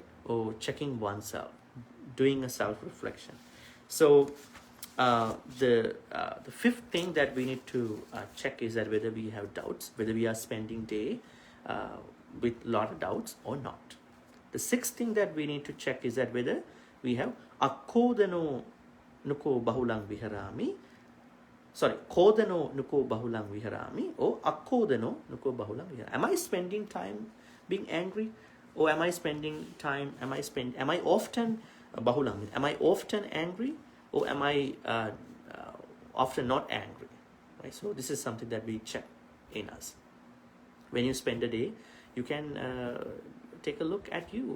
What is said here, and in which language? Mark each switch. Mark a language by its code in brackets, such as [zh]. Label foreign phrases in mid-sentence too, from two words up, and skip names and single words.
[en] Or checking oneself, doing a self-reflection. So the fifth thing that we need to check is that whether we have doubts, whether we are spending day with a lot of doubts or not. The sixth thing that we need to check is that whether we have [pi] akkodano nuko bahulang viharami, kodano nuko bahulang viharami, [en] or [pi] akkodano nuko bahulang viharami. [en] Am I spending time being angry, or am I spending time? Am I often bahulang? Am I often angry, or am I often not angry? Right. So this is something that we check in us. When you spend a day, you can take a look at you.